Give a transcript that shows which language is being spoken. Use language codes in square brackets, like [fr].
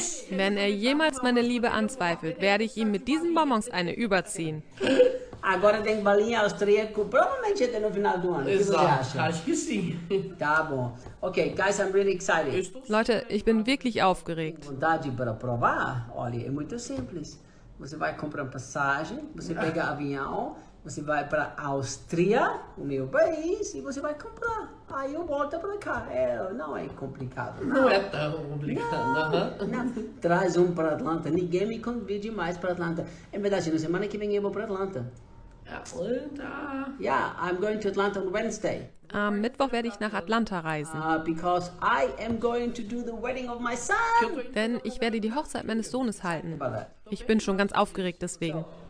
[de] Wenn er jemals meine Liebe anzweifelt, werde ich ihm mit diesen Bonbons eine überziehen. [pt] Agora tem balinha austríaco, provavelmente até no final do ano. Exato. O que você acha? Acho que sim. Tá bom. [en] Ok, guys, I'm really excited. [de] Leute, ich bin wirklich aufgeregt. [pt] Vontade para provar? Olha, é muito simples. Você vai comprar passagem, você pega avião, você vai para Áustria, o meu país, e você vai comprar. Aí eu volto para cá. Não é complicado. Não é tão complicado. Não. Traz um para Atlanta. Ninguém me convide mais para Atlanta. É verdade, na semana que vem eu vou para Atlanta. Atlanta. [en] Yeah, I'm going to Atlanta on Wednesday. [de] Am Mittwoch werde ich nach Atlanta reisen. [en] Because I am going to do the wedding of my son. [de] Denn ich werde die Hochzeit meines Sohnes halten. Ich bin schon ganz aufgeregt deswegen.